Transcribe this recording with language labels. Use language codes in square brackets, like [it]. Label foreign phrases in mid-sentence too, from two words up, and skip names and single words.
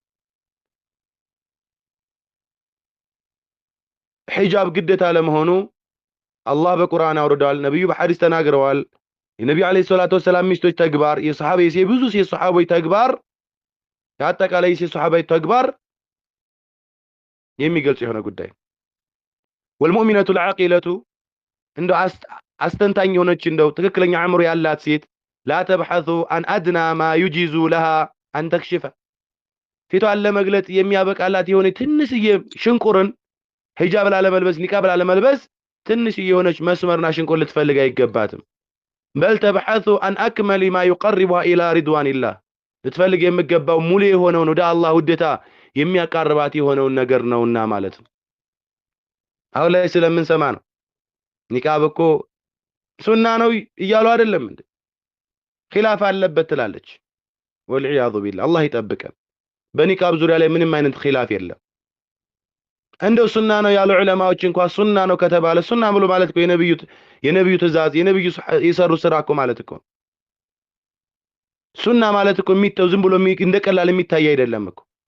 [am] ሒጃብ ግዴታ ለመሆኑ አላህ በቁርአን አውርዷል ነብዩ በሐዲስ ተናግረዋል የነብዩ [ar] عليه الصلاة والسلام [am] ሚስቶች ተግባር የሱሐቦች ብዙ የሱሐቦች ተግባር ያጠቃላይ የሱሐቦች ተግባር የሚገልጽ የሆነ ጉዳይ [ar] والمؤمنة العاقلة [am] እንደው አስተንታኝ የሆነች እንደው ትክክለኛ አእምሮ ያላት ሴት [ar] لا تبحثوا عن ادنى ما يجيز لها ان تكشف [am] ፊቷን ለመግለጥ የሚያበቃላት የሆነ ትንሽዬ ሽንቁርን ሂጃብ ላለመልበስ ኒቃብ ላለመልበስ ትንሽዬ የሆነች መስመርና ሽንቁር ልትፈልግ አይገባትም [ar] بل تبحثوا عن اكمل ما يقربها الى رضوان الله [am] ልትፈልግ የሚገባው ሙሉ የሆነው ወደ አላህ ውዴታ የሚያቀርባት የሆነው ነገር ነውና ማለት ነው አሁን ላይ ስለምን ሰማ ነው ኒቃብ እኮ ሱና ነው እያሉ አይደለም እንዴ ኺላፍ አለበት ትላለች [ar] والعياذ بالله [am] አላህ ይጠብቀን በኒቃብ ዙሪያ ላይ ምንም አይነት ኺላፍ የለም እንደው ሱና ነው ያሉ ዑለማዎች እንኳን ሱና ነው ከተባለ ሱና ብሎ ማለት እኮ የነብዩ ትእዛዝ የነብዩ የሰሩ ስራ እኮ ማለት እኮ ሱና ማለት እኮ የሚተው ዝም ብሎ እንደቀላል የሚታይ አይደለም እኮ